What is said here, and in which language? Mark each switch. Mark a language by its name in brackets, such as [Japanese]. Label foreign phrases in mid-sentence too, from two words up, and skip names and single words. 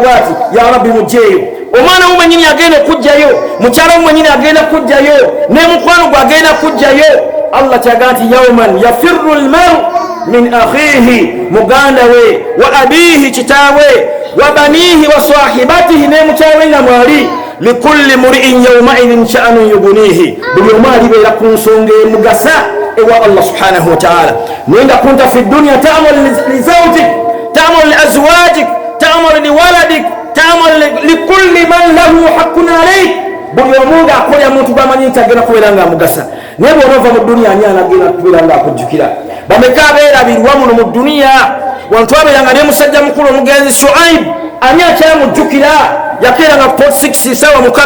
[Ganda] bwati ya rabbi mujjeeyo omwana wo mwenyini agenda okugjayo mukyala wo mwenyini agenda kugjayo ne mukwano gwe agenda kugjayo Allah kyagaa nti [Arabic] يوم يفر المرء من أخيه [Ganda] muganda [Arabic] we وأبيه kitaawe وبنيه وصاحبته [Ganda] ne mukyawe nga mwali [Arabic] لكل امرئ يومئذ شأن يغنيه [Ganda] buli omu alibeera ku nsonga emugasa ewa Allah [Arabic] سبحانه وتعالى [Ganda] ninga [Arabic] كنت في الدنيا تعمل لزوجك تعمل لأزواجك تعمل لولدك تعمل لكل من له حق عليك [Ganda] buli omu ng'akolera muntu bamanyi nti agenda kubeera nga amugasa naye bw'onova mu dunya ani anagenda kubeera nga akujjukira bameka abeerabirwa muno mu duniya wantu abeeranga ne musajja mukulu omugenzi Shuaib ani akyamujjukira yakeeranga ku 6 sawa